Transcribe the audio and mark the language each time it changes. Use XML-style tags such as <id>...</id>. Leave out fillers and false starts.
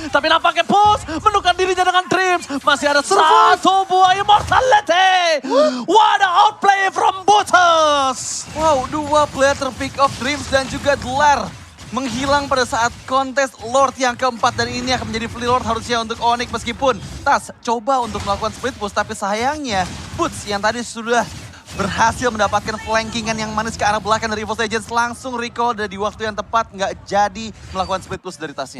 <id>Tapi nampaknya Push menukar dirinya dengan Dreams. Masih ada satu buah Immortality.</id> <en>What a outplay from Butters.</en> <id>Wow, 2 player terpick off Dreams dan juga Dlar menghilang pada saat kontes Lord yang keempat. Dan ini akan menjadi free Lord harusnya untuk Onyx meskipun Tas coba untuk melakukan split push. Tapi sayangnya Boots yang tadi sudah berhasil mendapatkan flankingan yang manis ke arah belakang dari EVOS Legends langsung recall dan di waktu yang tepat nggak jadi melakukan split push dari Tasnya.</id>